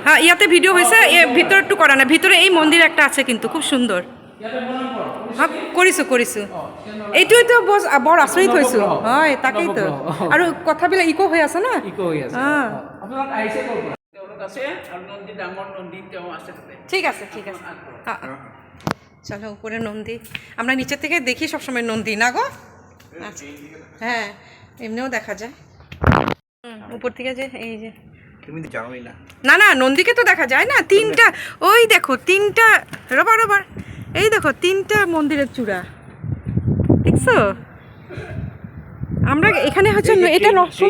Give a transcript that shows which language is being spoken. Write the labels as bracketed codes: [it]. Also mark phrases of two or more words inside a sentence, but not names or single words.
[as] হ্যাঁ ইয়াতে ভিডিও হৈছে, ভিতৰটো কৰা নাই। ভিতৰে এই মন্দিৰ একটা আছে কিন্তু খুব সুন্দৰ। হ্যাঁ কৰিছোঁ। এইটোৱেতো বৰ আচৰিত হৈছোঁ। হয় তাকেইতো, আৰু কথাবিলাক ইকো হৈ আছে না। ইকো হৈ আছে। আপোনালোক আহিছে ক'ৰ পৰা? তেওঁলোক আছে, আৰু নন্দী, ডাঙৰ নন্দী তেওঁ আছে তাতে। ঠিক আছে। [bn] চলো উপরে নন্দী, আমরা নিচের থেকে দেখি সবসময় নন্দী না গো। আচ্ছা হ্যাঁ, এমনিও দেখা যায় উপর থেকে, যে এই যে তুমি তো জানোই না। না নন্দীকে তো দেখা যায় না। তিনটা, ওই দেখো তিনটা, রবার এই দেখো তিনটা মন্দিরের চূড়া, ঠিক দেখছো আমরা এখানে হচ্ছে এটা শোনো